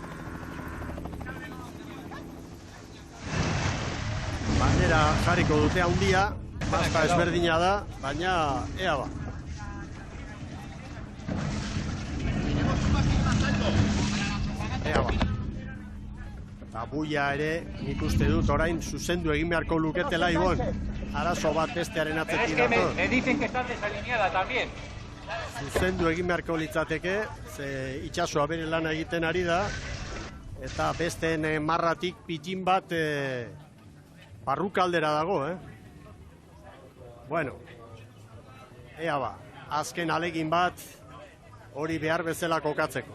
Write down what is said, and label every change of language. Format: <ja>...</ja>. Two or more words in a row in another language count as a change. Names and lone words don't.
<eu>Bandera jarriko dute handia, maska ezberdina da, baina ea ba. Ea ba. Eta buia ere, nik uste dut orain zuzendu egin beharko luketela Ibon. Arazo bat bestearen atzetik dator.</eu> <es>Me dicen que están desalineada también.</es> <eu>Zuzendu egin beharko litzateke, ze itxasua bere lana egiten ari da, eta besteen marratik pitin bat barrukaldera dago, Bueno, ea ba, azken alegin bat hori behar bezala kokatzeko.</eu>